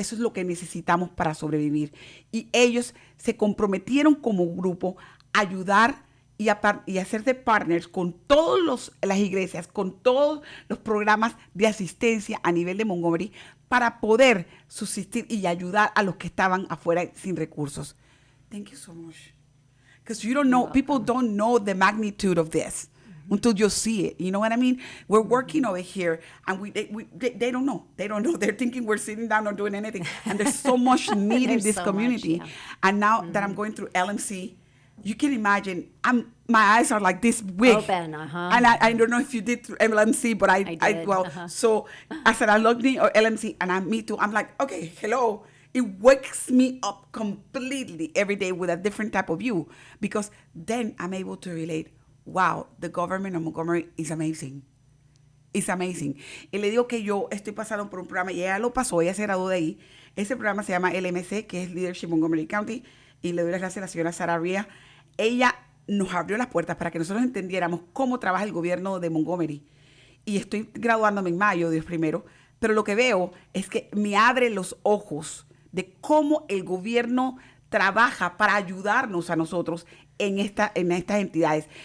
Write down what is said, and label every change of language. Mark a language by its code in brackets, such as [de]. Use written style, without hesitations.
[es] Eso es lo que necesitamos para sobrevivir. Y ellos se comprometieron como grupo a ayudar y a ser de partners con todas las iglesias, con todos los programas de asistencia a nivel de Montgomery para poder subsistir y ayudar a los que estaban afuera sin recursos. [en] Thank you so much. Because people don't know the magnitude of this until you see it. You know what I mean? We're working over here, and they don't know. They don't know. They're thinking we're sitting down, not doing anything. And there's so much need in this community. Much, yeah. And now that I'm going through LMC, you can imagine, my eyes are like this big. Open, And I don't know if you did through LMC, but I did. So I said, I logged in or LMC, and me too. I'm like, okay, hello. It wakes me up completely every day with a different type of view, because then I'm able to relate, wow, the government of Montgomery is amazing. It's amazing. [es] Y le digo que yo estoy pasando por un programa, y ella lo pasó, ella se graduó de ahí. Ese programa se llama LMC, que es Leadership Montgomery County, y le doy las gracias a la señora Sara Ria. Ella nos abrió las puertas para que nosotros entendiéramos cómo trabaja el gobierno de Montgomery. Y estoy graduándome en mayo, Dios primero, pero lo que veo es que me abre los ojos de cómo el gobierno trabaja para ayudarnos a nosotros en estas entidades.